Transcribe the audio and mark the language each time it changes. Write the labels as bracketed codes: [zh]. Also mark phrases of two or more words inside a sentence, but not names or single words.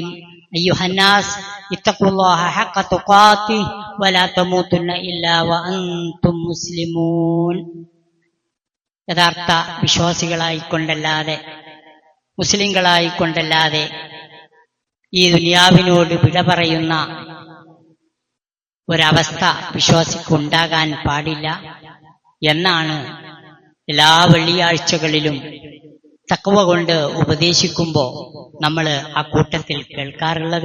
[ar] أيها الناس اتقوا الله حق تقاته ولا تموتن إلا وأنتم مسلمون. [ml] യഥാർത്ഥ വിശ്വാസികളായിക്കൊണ്ടല്ലാതെ, മുസ്ലിങ്ങളായിക്കൊണ്ടല്ലാതെ ഈ ദുനിയാവിനോട് വിട പറയുന്ന ഒരവസ്ഥ വിശ്വാസിക്കുണ്ടാകാൻ പാടില്ല എന്നാണ് എല്ലാ വെള്ളിയാഴ്ചകളിലും തഖ്വ കൊണ്ട് ഉപദേശിക്കുമ്പോൾ നമ്മൾ ആ കൂട്ടത്തിൽ കേൾക്കാറുള്ളത്.